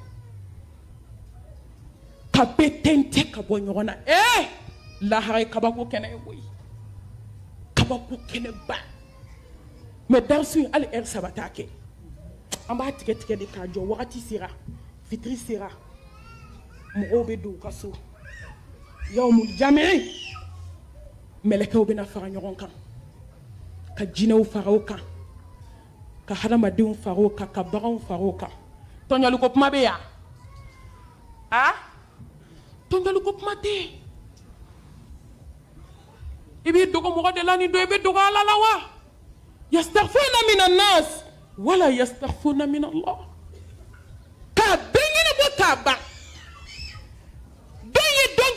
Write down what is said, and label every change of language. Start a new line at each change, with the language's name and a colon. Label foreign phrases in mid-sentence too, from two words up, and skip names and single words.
Bambara: ka bɛɛ tɛntɛn ka bɔ ɲɔgɔn na lahara ye kabako kɛnɛ ye koyi kabako kɛnɛba mɛ darisu in hali heure 3 t'a kɛ an b'a tigɛ tigɛ de k'a jɔ wagati sera fitiri sera mɔgɔw bɛ don u ka so
Arabic: يوم الجمع
Bambara: mɛlɛkɛw bɛna fara ɲɔgɔn kan ka jinɛw fara o kan ka hadamadenw fara o kan ka baganw fara o kan tɔɲɔliko kuma bɛ yan tɔɲɔliko kuma tɛ i b'i dogo mɔgɔ de la ni dɔ i bɛ dogo ala la wa
Arabic: يستخفون من الناس ولا يستخفون من الله
Bambara: k'a bɛɛ ɲɛnabɔ k'a ban bɛɛ ye don